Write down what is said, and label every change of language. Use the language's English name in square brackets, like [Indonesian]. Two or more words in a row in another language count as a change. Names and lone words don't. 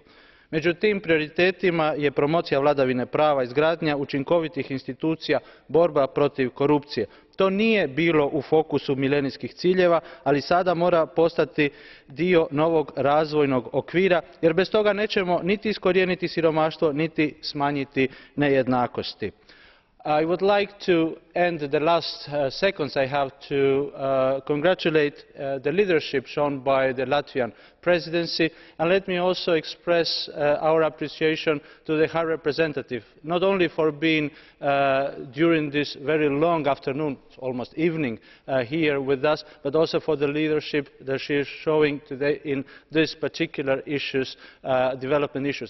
[Croatian] Među tim prioritetima je promocija vladavine prava, izgradnja učinkovitih institucija, borba protiv korupcije. To nije bilo u fokusu milenijskih ciljeva, ali sada mora postati dio novog razvojnog okvira, jer bez toga nećemo niti iskorijeniti siromaštvo, niti smanjiti nejednakosti. [English] I would like to end the last seconds I have to congratulate the leadership shown by the Latvian presidency, and let me also express our appreciation to the High Representative, not only for being during this very long afternoon, almost evening, here with us, but also for the leadership that she is showing today in these particular issues, development issues.